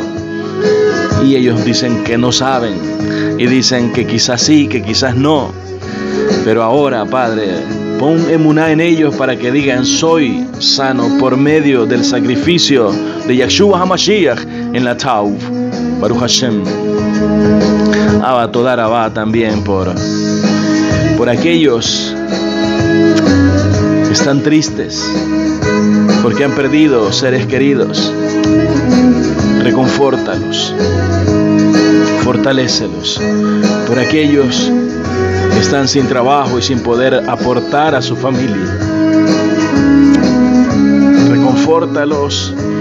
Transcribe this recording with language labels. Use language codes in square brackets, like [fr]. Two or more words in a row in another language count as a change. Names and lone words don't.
[es] Y ellos dicen que no saben, y dicen que quizás sí, que quizás no. Pero ahora, Padre, pon emuná en ellos para que digan, soy sano por medio del sacrificio de Yeshua HaMashiach en la Taub. [he] ברוך השם. [es] Abba, [he] תודה רבה [es] también por aquellos que están tristes porque han perdido seres queridos. Reconfórtalos, fortalécelos. Por aquellos que están sin trabajo y sin poder aportar a su familia, reconfórtalos.